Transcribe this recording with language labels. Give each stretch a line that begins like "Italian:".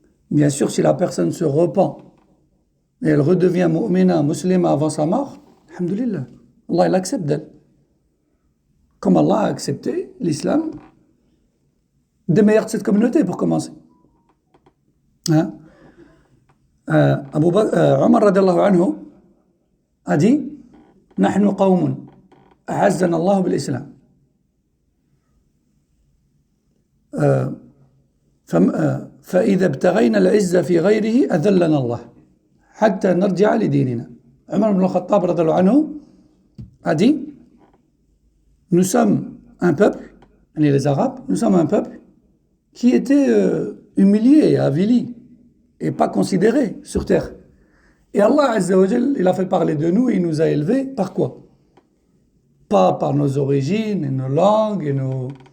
French: Bien sûr, si la personne se repent et elle redevient mu'mina, musulmane avant sa mort, alhamdulillah, Allah il accepte d'elle. Comme Allah a accepté l'islam des meilleurs de cette communauté pour commencer.
Arabic: Omar radiallahu anhu
French: a dit
Arabic: نحن قوم أعزنا الله بالإسلام فإذا ابتغينا العزة في غيره أذلنا الله حتى نرجع لديننا.
French: Omar ibn al-Khattab radiallahu anhu a dit nous sommes un peuple, les Arabes, nous sommes un peuple qui était humilié et avili et pas considéré sur terre. Et Allah Azza wa Jal, il a fait parler de nous et il nous a élevés par quoi? Pas par nos origines et nos langues et nos